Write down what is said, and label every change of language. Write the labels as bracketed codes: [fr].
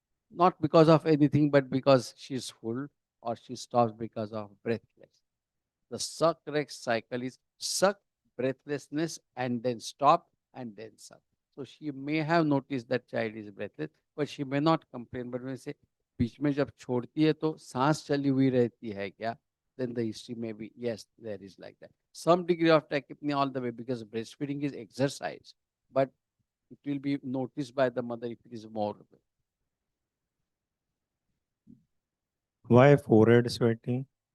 [en] Not because of anything, but because she's full, or she stops because of breathless. The suck rest cycle is suck, breathlessness, and then stop, and then suck. So she may have noticed that child is breathless, but she may not complain. But when say [hi] बीच में जब छोड़ती है तो सांस चली हुई रहती है क्या? [en] Then the history may be yes, there is like that. Some degree of tachypnea all the way because breastfeeding is exercise, but it will be noticed by the mother if it is more. Why forehead sweating?